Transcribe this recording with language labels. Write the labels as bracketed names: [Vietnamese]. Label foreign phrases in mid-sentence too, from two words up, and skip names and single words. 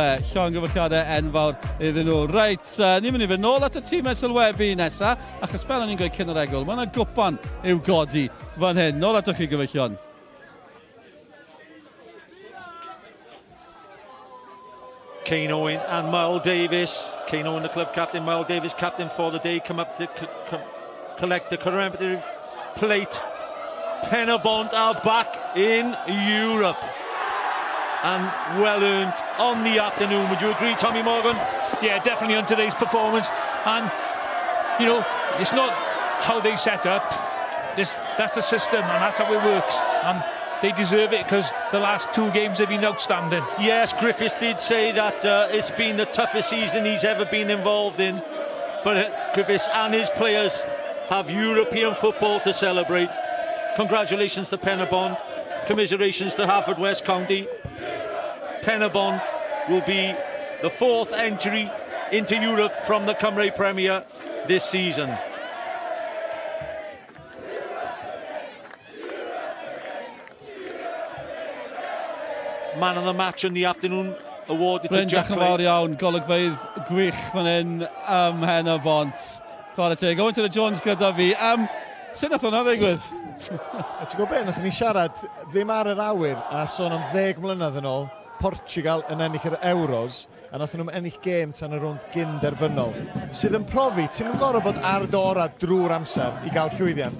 [Welsh] Llongyfarchiadau enfawr iddyn nhw. Reit, ni'n mynd i fynd nôl at y tîmau sylwebu nesaf, achos fel o'n i'n gweud cyn yr egwyl, mae yna gwpan i'w godi fan hyn. Nôl at chi gyfeillion. [English] Kane Owen and Miles Davies. Kane Owen, the club captain, Miles Davies, captain for the day, come up to collect the commemorative plate. Pen-y-bont are back in Europe. And well earned on the afternoon. Would you agree, Tommy Morgan? Yeah, definitely on today's performance. And, you know, it's not how they set up, that's the system and that's how it works. And they deserve it because the last 2 games have been outstanding. Yes, Griffiths did say that it's been the toughest season he's ever been involved in. But Griffiths and his players have European football to celebrate. Congratulations to Pen-y-bont. Commiserations to Haverfordwest County. Pen-y-bont will be the 4th entry into Europe from the Cymru Premier this season. Man of the match in the afternoon awarded to Jack. [Welsh] Diolch yn fawr iawn, golygfeydd gwych fan hyn am Pen-y-bont. Chwarae teg, Owen Jones gyda fi. Sut nath hwnna ddigwydd? Ti'n gwybod beth, nath ni siarad ddim ar yr awyr a sôn am 10 mlynedd yn ôl, Portugal yn ennill yr Euros a nath nhw'n ennill gêm tan y rownd gyn-derfynol sydd yn profi, ti'n mynd gorau bod ar dora drwy'r amser i gael llwyddiant.